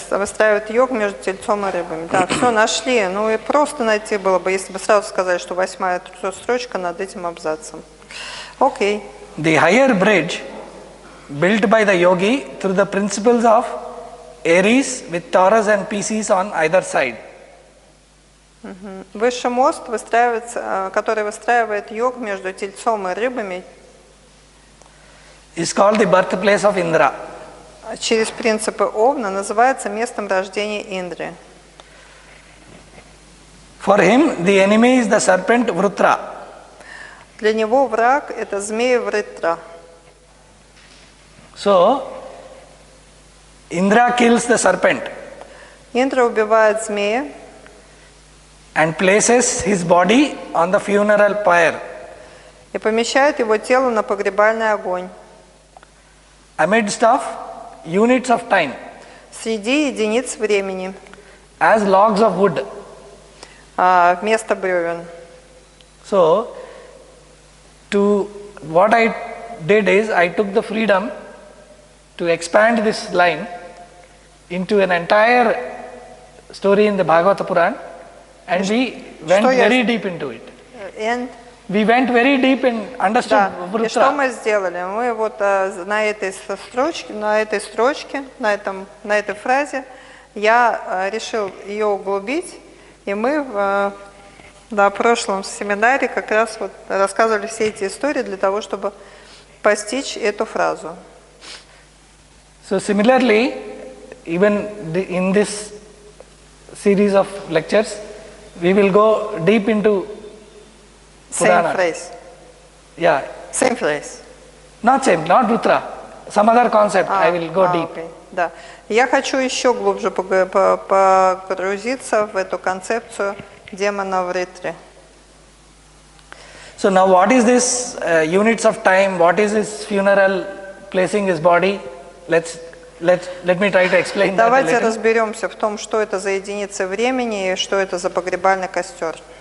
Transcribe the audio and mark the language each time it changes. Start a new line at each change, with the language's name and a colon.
Russian: Выстраивают йогу между тельцом и рыбами. Да, все нашли. Ну и просто найти было бы, если бы сразу сказали, что 8-я строчка над этим абзацем. Окей.
English: The higher bridge built by the yogi through the principles of Aries with Taurus and Pisces on either side.
Russian: Высший мост, который выстраивает йог между тельцом и рыбами,
English: is called the birthplace of Indra.
Russian: через принципы Овна называется местом рождения Индры.
English: For him, the enemy is the serpent Vrutra.
Russian: Для него враг – это змея Вритра.
English: So, Indra kills the serpent
Russian: Индра убивает змея
English: and places his body on the funeral pyre.
Russian: и помещает его тело на погребальный огонь.
English: Amidst of units of time,
Russian: Среди единиц времени,
English: as logs of wood.
Russian: вместо бревен.
English: So, what I did is I took the freedom to expand this line into an entire story in the Bhagavata Puran, and we went very deep into it. And We went very deep and understood
Russian: и что
English: Vrutra.
Russian: мы сделали? Мы вот на этой строчке, на этой фразе я решил ее углубить, и мы в прошлом семинаре как раз вот рассказывали все эти истории для того, чтобы постичь эту фразу.
English: So similarly, even in this series of lectures, we will go deep into Same phrase. Yeah. Same phrase. Not Vrutra. Some other concept, I will go deep. Okay. Да.
Russian: Я хочу еще глубже погрузиться в эту концепцию демона в Ритре.
English: So now what is this units of time, what is his funeral, placing his body? Let me try to explain that a
Russian: Давайте
English: little.
Russian: разберемся в том, что это за единицы времени и что это за погребальный костер.